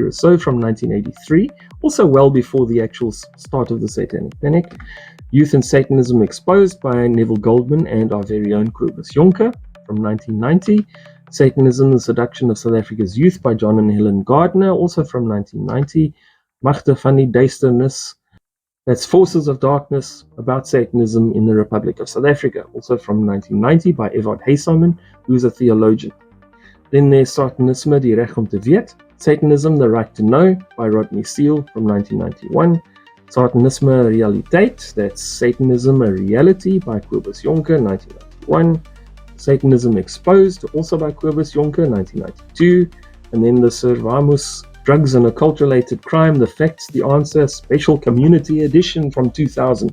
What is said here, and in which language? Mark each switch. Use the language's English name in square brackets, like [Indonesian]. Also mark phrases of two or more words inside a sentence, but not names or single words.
[English] Rousseau from 1983, also well before the actual start of the Satanic Panic. Youth and Satanism Exposed by Neville Goldman and our very own Kobus Jonker from 1990. Satanism, the Seduction of South Africa's Youth by John and Helen Gardner, also from 1990. Magte van die Duisternis, that's Forces of Darkness about Satanism in the Republic of South Africa, also from 1990 by Evert Haysamen, who is a theologian. Then there's Satanisme, die Reg om te weet, Satanism, the Right to Know by Rodney Steele from 1991. Satanisme, Realiteit, that's Satanism, a Reality by Kobus Jonker, 1991. Satanism Exposed, also by Kobus Jonker, 1992. And then the Servamus, Drugs and Occult-Related Crime, The Facts, The Answer, Special Community Edition from 2000.